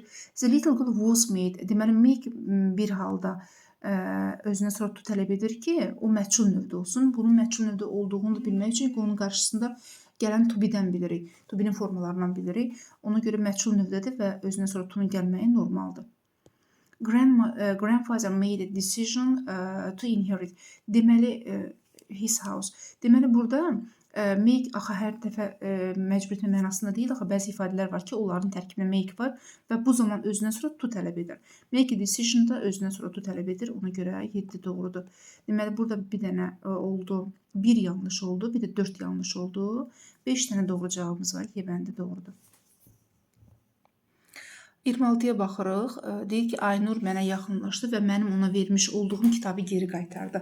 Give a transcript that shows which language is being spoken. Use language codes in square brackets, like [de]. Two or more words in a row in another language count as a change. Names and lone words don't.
[en] The little girl was made. [az] Deməli, make bir halda özündən sonra to tələb edir ki, o məchul növdə olsun. Bunun məchul növdə olduğunu da bilmək üçün onun qarşısında gələn [en] to be- [az] dən bilirik. [en] To be- [az] nin formalarından bilirik. Ona görə məchul növdədir və özündən sonra to-nun gəlməyi normaldır. [en] Grandfather made a decision to inherit. [az] Deməli, [en] his house. [az] Deməli, burada make axı hər dəfə məcbur etmə mənasında deyil, axı bəzi ifadələr var ki, onların tərkibində make var və bu zaman özündən sonra to tələb edir. [en] Make a decision [az] da özündən sonra to tələb edir. Ona görə 7 doğrudur. Deməli, burada bir dənə oldu, 1 yanlış oldu, bir də 4 yanlış oldu. 5 dənə doğru cavabımız var. Yebəndi doğrudur. 26-ya baxırıq. Deyir ki, Aynur mənə yaxınlaşdı və mənim ona vermiş olduğum kitabı geri qaytardı.